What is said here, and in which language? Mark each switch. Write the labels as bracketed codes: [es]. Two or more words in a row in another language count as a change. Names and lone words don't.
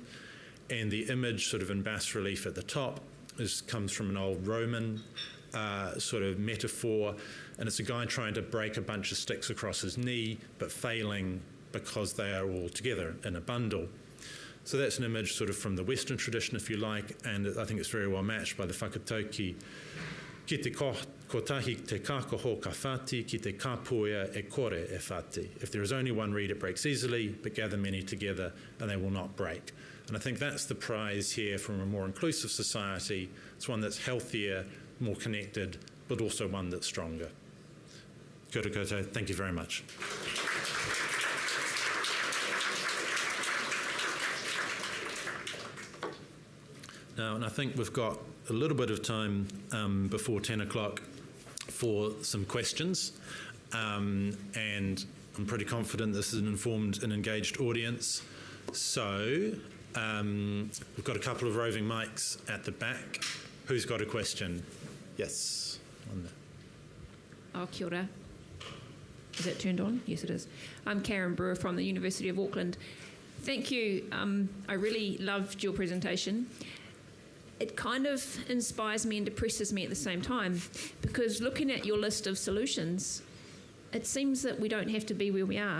[en] And the image sort of in bas relief at the top comes from an old Roman sort of metaphor, and it's a guy trying to break a bunch of sticks across his knee, but failing because they are all together in a bundle. So that's an image sort of from the Western tradition, if you like, and I think it's very well matched by the whakatauki. [mi] Ki te kotahi te kākoho ka whāti, ki te kāpuia e kore e whāti. [en] If there is only one reed, it breaks easily, but gather many together and they will not break. And I think that's the prize here from a more inclusive society. It's one that's healthier, more connected, but also one that's stronger. [mi] Kia ora koutou, [en] thank you very much. Now, and I think we've got a little bit of time before 10 o'clock for some questions. And I'm pretty confident this is an informed and engaged audience. So we've got a couple of roving mics at the back. Who's got a question? Yes. On there. [mi] Oh, kia ora. [en] Is it turned on? Yes, it is. I'm Karen Brewer from the University of Auckland. Thank you. I really loved your presentation. It kind of inspires me and depresses me at the same time, because looking at your list of solutions, it seems that we don't have to be where we are.